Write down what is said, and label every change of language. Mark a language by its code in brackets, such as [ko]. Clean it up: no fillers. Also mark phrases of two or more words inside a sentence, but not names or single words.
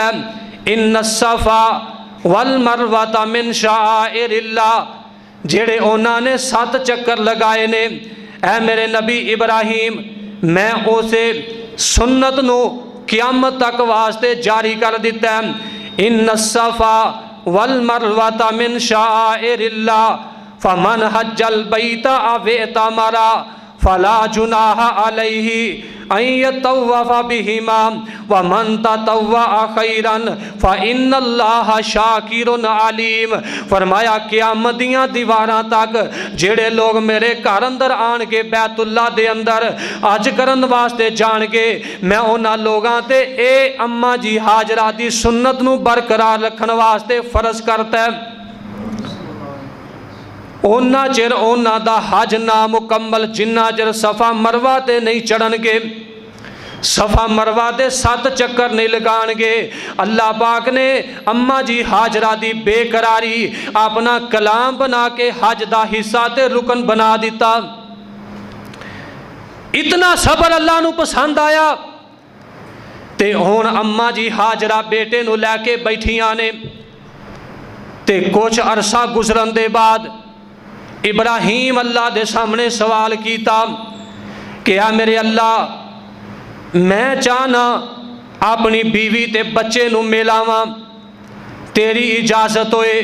[pa] ہے، [ar] ان الصفا والمروہ من شعائر اللہ، [pa] جیڑے انہوں نے 7 چکر لگائے نے اے میرے نبی ابراہیم میں اسے سنت نو قیامت تک واسطے جاری کر دیتا ہے، [ar] ان الصفا والمروہ من شعائر اللہ فمن حج البیت او اعتمر فلا جناح علیہ ان یطوف بہما ومن تطوع خیرا فإن اللہ شاکر علیم۔ [pa] فرمایا قیامت دیاں دیواراں تک جڑے لوگ میرے گھر اندر آن کے بیت اللہ دے اندر حج کرن واسطے جان کے میں انہاں لوگاں تے اے اماں جی ہاجرہ دی سنت نو برقرار رکھن واسطے فرض کرتا ہے۔ ਉਹਨਾਂ ਚਿਰ ਉਹਨਾਂ ਦਾ ਹਜ ਨਾ ਮੁਕੰਮਲ ਜਿੰਨਾ ਚਿਰ ਸਫਾ ਮਰਵਾ ਤੇ ਨਹੀਂ ਚੜਨਗੇ। ਸਫ਼ਾ ਮਰਵਾ ਦੇ 7 ਚੱਕਰ ਨਹੀਂ ਲਗਾਏਂਗੇ। ਅੱਲਾਹ ਪਾਕ ਨੇ ਅੰਮਾ ਜੀ ਹਾਜਰਾ ਦੀ ਬੇਕਰਾਰੀ ਅਪਣਾ ਕਲਾਮ ਬਣਾ ਕੇ ਹੱਜ ਦਾ ਹਿੱਸਾ ਤੇ ਰੁਕਨ ਬਣਾ ਦਿੱਤਾ। ਇਤਨਾ ਸਬਰ ਅੱਲਾਹ ਨੂੰ ਪਸੰਦ ਆਇਆ ਤੇ ਹੁਣ ਅੰਮਾ ਜੀ ਹਾਜਰਾ ਬੇਟੇ ਨੂੰ ਲੈਕੇ ਬੈਠੀਆਂ ਨੇ ਤੇ ਕੁਝ ਅਰਸਾ ਗੁਜ਼ਰਨ ਦੇ ਬਾਅਦ ਇਬਰਾਹੀਮ ਅੱਲਾਹ ਦੇ ਸਾਮ੍ਹਣੇ ਸਵਾਲ ਕੀਤਾ ਕਿ ਆ ਮੇਰੇ ਅੱਲਾਹ, ਮੈਂ ਚਾਹਨਾ ਆਪਣੀ ਬੀਵੀ ਤੇ ਬੱਚੇ ਨੂੰ ਮਿਲਾਵਾਂ, ਤੇਰੀ ਇਜਾਜ਼ਤ ਹੋਏ।